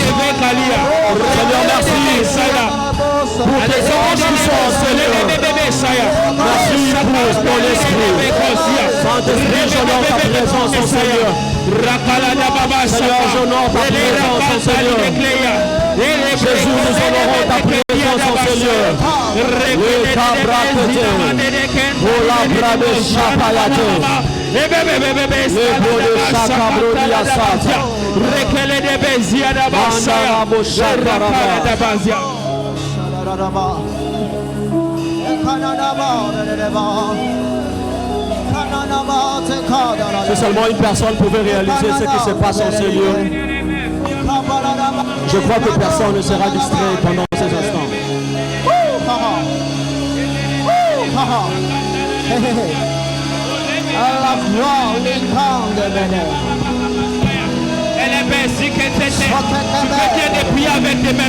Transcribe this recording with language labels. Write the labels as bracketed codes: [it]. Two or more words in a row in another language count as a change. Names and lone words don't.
[fr] Seigneur, merci pour tes anges qui sont enseignés. Merci pour ton esprit. Saint-Esprit, j'honore ta présence, mon Seigneur. Seigneur, j'honore ta présence, mon Seigneur. Jésus, nous honorons ta présence, mon Seigneur. Oui, ta brakete. Oh, la brade chapayate. Le bode chakabrodi asata. Rekele de bezia da basaya. Si seulement une personne pouvait réaliser ce qui se passe en ces lieux, je crois que personne ne sera distrait pendant ces instants. Elle est baisie que tu peux bien de prier avec tes mains.